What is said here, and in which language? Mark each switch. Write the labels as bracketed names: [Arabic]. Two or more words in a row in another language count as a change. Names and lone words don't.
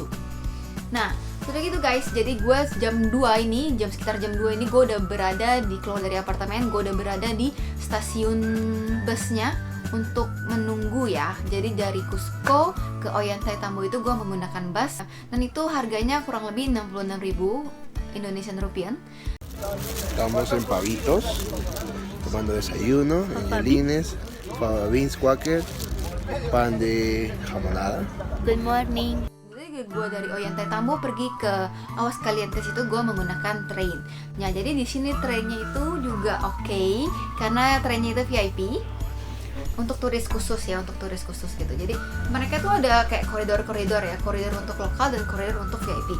[Indonesian] Nah, sudah gitu guys, jadi gue sekitar jam 2 ini gue udah berada keluar dari apartemen, gue udah berada di stasiun busnya untuk menunggu ya. Jadi dari Cusco ke Ollantaytambo itu gue menggunakan bus, dan itu harganya kurang lebih 66.000 [English] Indonesian rupiah. [Spanish] Estamos en Pavitos, tomando desayuno, angelines, beans quaker, pan de jamonada. [English] Good morning. [Indonesian] Jadi gue dari Ollantaytambo pergi ke Aguascalientes itu gue menggunakan train. Nah, jadi di sini trainnya itu juga oke, karena trainnya itu VIP. Untuk turis khusus ya, untuk turis khusus gitu. Jadi mereka tuh ada kayak koridor-koridor ya, koridor untuk lokal dan koridor untuk VIP.